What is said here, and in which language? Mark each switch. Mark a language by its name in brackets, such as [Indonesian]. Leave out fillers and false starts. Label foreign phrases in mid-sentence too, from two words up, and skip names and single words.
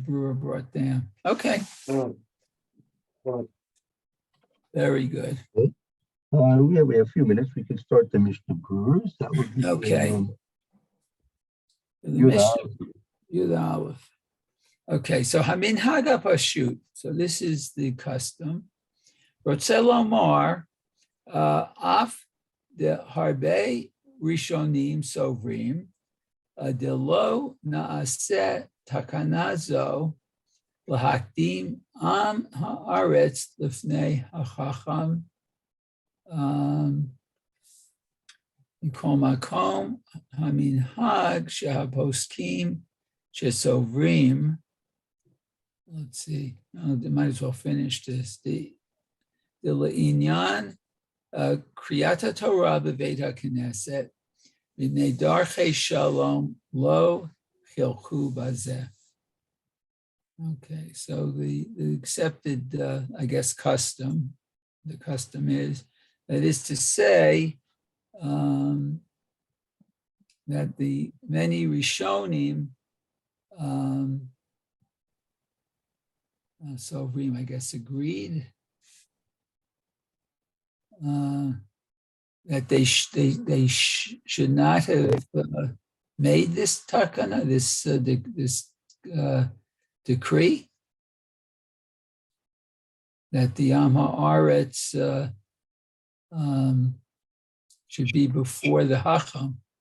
[English] Brewer brought down. Okay, very good. We have a few minutes. We can start the Mishna Brewers. That would be Okay. The Yud Mishnah, Yud Aleph. Okay, so [Hebrew] המנהג פשוט. [English] So this is the custom. [Hebrew] רוצה לומר, אף דהרבה ראשונים סוברים, דלא נעשה תקנה זו להקדים עם הארץ לפני החכם מכל מקום המנהג שהפוסקים שסוברים. [English] Let's see. They might as well finish this. [Hebrew] The לענין קריאת התורה בבית הכנסת ומפני דרכי שלום לא חלקו בזה. [English] Okay, so the accepted, I guess, custom. The custom is, that is to say, that the many Rishonim, Sovrim, I guess, agreed that they should not have made this takana, this decree, that the [Hebrew] עם הארץ [English] should be before the Hacham.